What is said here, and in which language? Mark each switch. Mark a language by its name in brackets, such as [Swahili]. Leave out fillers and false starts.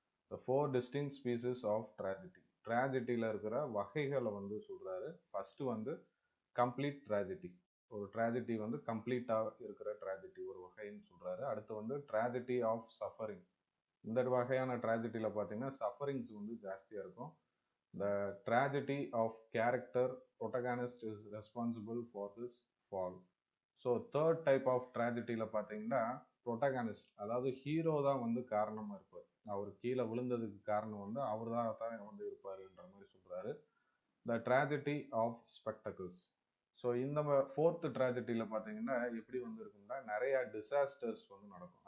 [English] The 4 distinct species of tragedy. [Tamil] ட்ராஜடியில் இருக்கிற வகைகளை வந்து சொல்கிறாரு. ஃபஸ்ட்டு வந்து கம்ப்ளீட் ட்ராஜடி. ஒரு ட்ராஜடி வந்து கம்ப்ளீட்டாக இருக்கிற ட்ராஜடி ஒரு வகைன்னு சொல்கிறாரு. அடுத்து வந்து ட்ராஜடி ஆஃப் சஃபரிங். இந்த வகையான ட்ராஜடியில் பார்த்தீங்கன்னா சஃபரிங்ஸ் வந்து ஜாஸ்தியாக இருக்கும். [English] The tragedy of character protagonist is responsible for this fall. [Tamil] So third type of ட்ராஜடியில் பார்த்தீங்கன்னா ப்ரொட்டகானிஸ்ட், அதாவது ஹீரோ தான் வந்து காரணமாக இருப்பார். அவர் கீழே விழுந்ததுக்கு காரணம் வந்து அவர் தான் வந்து இருப்பாருன்ற மாதிரி சொல்கிறாரு. [English] The tragedy of spectacles. [Tamil] ஸோ இந்த ஃபோர்த்து ட்ராஜடியில் பார்த்தீங்கன்னா எப்படி வந்து இருக்குன்னா நிறையா டிசாஸ்டர்ஸ் வந்து நடக்கும்.